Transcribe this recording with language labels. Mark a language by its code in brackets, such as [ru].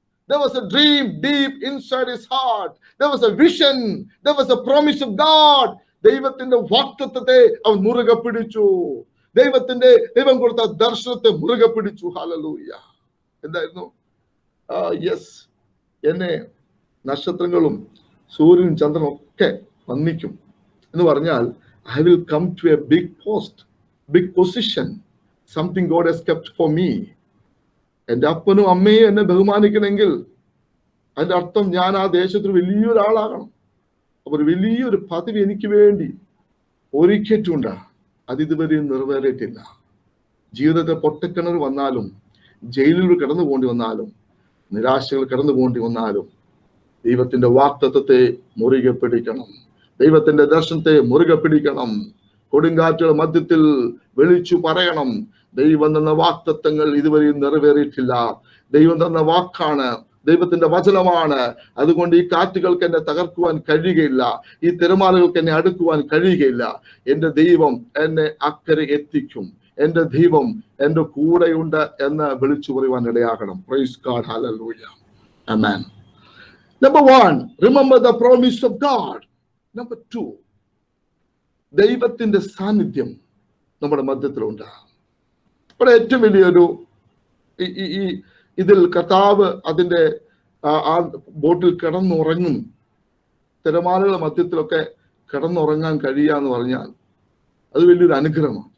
[en] There was a dream deep inside his heart. There was a vision. There was a promise of God. [ml] ദൈവത്തിന്റെ വാഗ്ദത്തത്തെ അവൻ മുറുകെ പിടിച്ചു. ദൈവം കൊടുത്ത ദർശനത്തെ മുറുകെ പിടിച്ചു. ഹല്ലേലൂയ. എന്തായിരുന്നു? യെസ്, എന്നെ നക്ഷത്രങ്ങളും സൂര്യനും ചന്ദ്രനും ഒക്കെ വന്ദിക്കും എന്ന് പറഞ്ഞാൽ, [en] I will come to a big post, big position, something God has kept for me. [ml] എന്റെ അപ്പനും അമ്മയും എന്നെ ബഹുമാനിക്കണമെങ്കിൽ അതിന്റെ അർത്ഥം ഞാൻ ആ ദേശത്തിൽ വലിയൊരാളാകണം. അപ്പൊ ഒരു വലിയൊരു പദവി എനിക്ക് വേണ്ടി ഒരുക്കിയിട്ടുണ്ട്. അത് ഇതുവരെ നിറവേറിയിട്ടില്ല. ജീവിതത്തെ പൊട്ടക്കിണർ വന്നാലും, ജയിലിൽ കടന്നു പോകേണ്ടി വന്നാലും, നിരാശകൾ കടന്നു പോകേണ്ടി വന്നാലും, ദൈവത്തിന്റെ വാഗ്ദത്തത്തെ മുറുകെ പിടിക്കണം. ദൈവത്തിന്റെ ദർശനത്തെ മുറുകെ പിടിക്കണം. കൊടുങ്കാറ്റുകളുടെ മധ്യത്തിൽ വിളിച്ചു പറയണം, ദൈവം തന്ന വാഗ്ദത്തങ്ങൾ ഇതുവരെ നിറവേറിയിട്ടില്ല. ദൈവം തന്ന വാക്കാണ്, ദൈവത്തിന്റെ വചനമാണ്. അതുകൊണ്ട് ഈ കാറ്റുകൾക്ക് എന്നെ തകർക്കുവാൻ കഴിയുകയില്ല, ഈ തിരമാലകൾക്ക് എന്നെ അടുക്കുവാൻ കഴിയുകയില്ല. എന്റെ ദൈവം എന്നെ അക്കരെ എത്തിക്കും, എന്റെ ദൈവം എന്റെ കൂടെയുണ്ട് എന്ന് വിളിച്ചു പറയുവാൻ ഇടയാകണം. Praise God. Hallelujah. Amen. [en] Number one, remember the promise of God. [ml] Number two, ദൈവത്തിന്റെ സാന്നിധ്യം നമ്മുടെ മധ്യത്തിലുണ്ട്. ഇവിടെ ഏറ്റവും വലിയൊരു ഈ ഇതിൽ കർത്താവ് അതിന്റെ ആ ബോട്ടിൽ കിടന്നുറങ്ങും. തിരമാലകളുടെ മധ്യത്തിലൊക്കെ കിടന്നുറങ്ങാൻ കഴിയുക എന്ന് പറഞ്ഞാൽ അത് വലിയൊരു അനുഗ്രഹമാണ്.